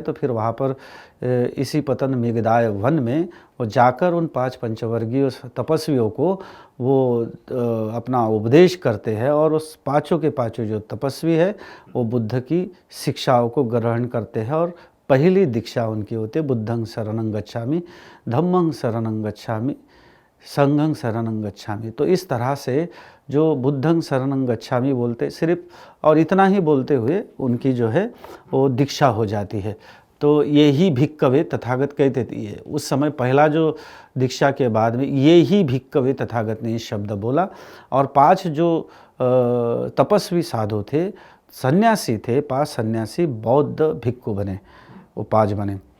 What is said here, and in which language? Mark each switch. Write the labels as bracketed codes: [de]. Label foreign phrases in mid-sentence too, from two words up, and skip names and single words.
[hi] तो फिर वहाँ पर इसी पतन मेघदाय वन में वो जाकर उन 5 पंचवर्गीय तपस्वियों को वो अपना उपदेश करते हैं और उस पाँचों के पाँचों जो तपस्वी है वो बुद्ध की शिक्षाओं को ग्रहण करते हैं और पहली दीक्षा उनकी होती है [pi] बुद्धं शरणं गच्छामि, धम्मं शरणं गच्छामि, संघं शरणं गच्छामि। [hi] तो इस तरह से जो [pi] बुद्धं शरणं गच्छामि [hi] बोलते सिर्फ और इतना ही बोलते हुए उनकी जो है वो दीक्षा हो जाती है। तो ये ही भिक्कवे तथागत कहते थे। उस समय पहला जो दीक्षा के बाद में ये ही भिक्कवे तथागत ने इस शब्द बोला और 5 जो तपस्वी साधु थे, सन्यासी थे, 5 सन्यासी बौद्ध भिक्खु बने, वो 5 बने।